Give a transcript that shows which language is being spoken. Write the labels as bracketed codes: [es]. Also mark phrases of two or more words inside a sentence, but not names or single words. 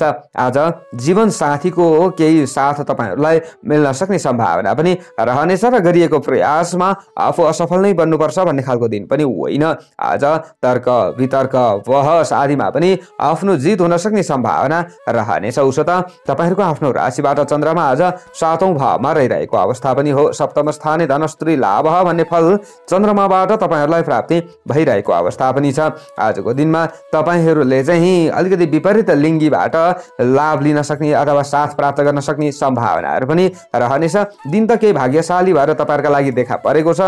[ne] आज जीवन साथीको केही साथ तपाईहरुलाई मिल्न सक्ने सम्भावना पनि रहनेछ र गरिएको प्रयासमा आफू असफल नै बन्नुपर्छ भन्ने खालको दिन पनि होइन। आज तर्क वितर्क बहस आदिमा पनि आफ्नो जित हुन सक्ने सम्भावना रहनेछ। उसो त तपाईहरुको आफ्नो राशिबाट चन्द्रमा आज 7औं भावमा रहिरहेको अवस्था पनि हो। [sa] सप्तम स्थाने धनस्त्री लाभ [ne] भन्ने फल चन्द्रमाबाट तपाईहरुलाई प्राप्ति भइरहेको अवस्था पनि छ। आजको दिनमा तपाईहरुले चाहिँ अलिकति विपरीत लिङ्गीबाट लाभ लिन सक्ने अथवा साथ प्राप्त गर्न सक्ने सम्भावनाहरू पनि रहनेछ। दिन त केही भाग्यशाली भएर तपाईहरुका लागि देखा परेको छ।